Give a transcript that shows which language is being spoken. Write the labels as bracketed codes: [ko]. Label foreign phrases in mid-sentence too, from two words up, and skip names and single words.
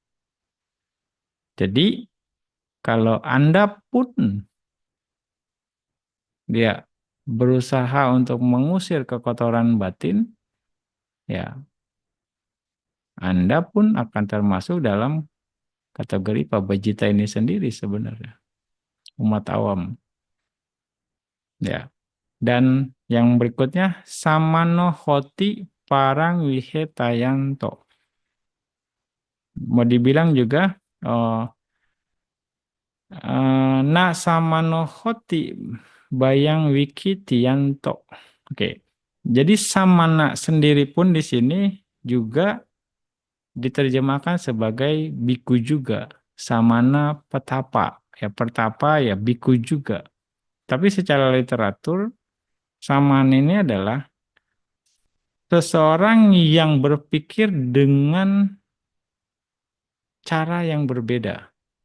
[id] Jadi, kalau Anda pun dia berusaha untuk mengusir kekotoran batin, ya Anda pun akan termasuk dalam kategori pabajita ini sendiri sebenarnya, umat awam. Ya. Dan yang berikutnya [pi] samano hoti parang wihetayanto. [id] Mau dibilang juga [pi] na samano hoti bayang wikitianto. Oke. [id] Jadi samana sendiri pun di sini juga diterjemahkan sebagai biku juga. Samana petapa. Ya pertapa ya biku juga. Tapi secara literatur samana ini adalah seseorang yang berpikir dengan cara yang berbeda.